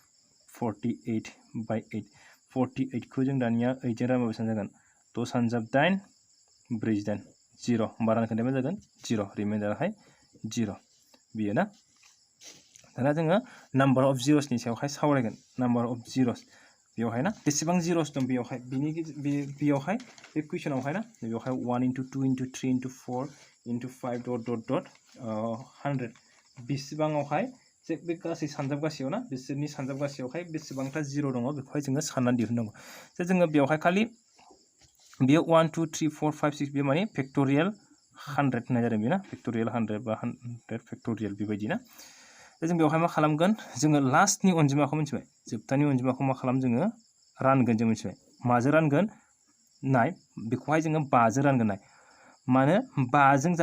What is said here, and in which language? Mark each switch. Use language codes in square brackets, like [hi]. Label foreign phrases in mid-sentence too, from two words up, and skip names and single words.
[brx] 48 बाय 8 48 खौ जों दानिया 8 जों रानबा बेसेबां जागोन 6 सानजाब 8 48 0 होमबा रानखोन्दाया मा जागोन 0 रिमाइन्डाराहाय 0 बेयो ना दाना जोङो नाम्बार अफ जिर'सनि सायावहाय सावरायगोन [en] number of zeros [brx] बेवहाय ना बेसेबां जिर'स दं बेवहाय बेवहाय बे कुइसनावहाय ना बेवहाय [en] 1 into 2 into 3 into 4 into 5 dot dot dot 100 [brx] बेसेबाङावहाय जे बे गासै सानजाबगासेयाव ना बिसोरनि सानजाबगासेयावहाय बेसेबांथा जिर' दङ बेखौहाय जोङो साननानै दिहुननांगौ जे जोङो बेवहाय खालि बेयो 1 2 3 4 5 6 बे माने फेक्टरियेल 100 होननाय जादों बेना फेक्टरियेल 100 बा 100 फेक्टरियेल बेबायदि ना जों बेवहाय मा खालामगोन जोङो लास्टनि अनजिमाखौ मिथिबाय जोबथानि अनजिमाखौ मा खालाम जोङो रानगोन जों मिथिबाय माजों रानगोन नाय बेखौहाय जोङो 5 जों रानगोन नाय मानो 5 जों